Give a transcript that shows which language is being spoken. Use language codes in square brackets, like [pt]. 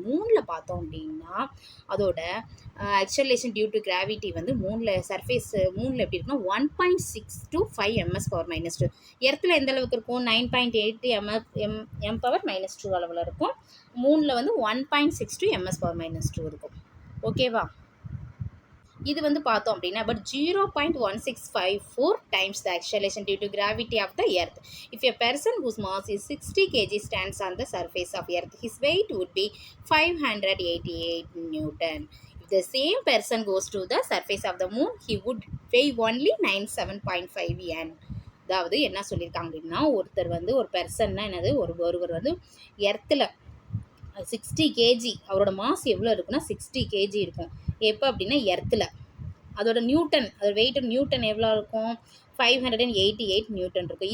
[ta] மூனில் பார்த்தோம் அப்படின்னா அதோட அக்சலரேஷன் டியூ டு கிராவிட்டி வந்து மூணில் எப்படி இருக்குன்னா 1.6 to 5 m⁻⁻2. எர்த்தில் எந்த அளவுக்கு இருக்கும், 9.8 m⁻⁻2 அளவில் இருக்கும். மூணில் வந்து 1.6 to m⁻⁻2 இருக்கும். [en] ஓகேவா, [ta] இது வந்து பார்த்தோம் அப்படின்னா [en] But 0.1654 times the acceleration due to gravity of the earth. If a person whose mass is 60 kg stands on the surface of earth, his weight would be 588 Newton. If the same person goes to the surface of the moon, he would weigh only 97.5 n. [ta] அதாவது என்ன சொல்லியிருக்காங்க அப்படின்னா ஒரு பெர்சன்னா என்னது ஒருவர் வந்து எர்த்தில் 60 kg, அவரோட mass எவ்வளோ இருக்குன்னா 60 kg இருக்கும். எப்போ அப்படின்னா எர்த்தில் அதோட வெயிட் நியூட்டன் எவ்வளோ இருக்கும், 588 நியூட்டன் இருக்கும்.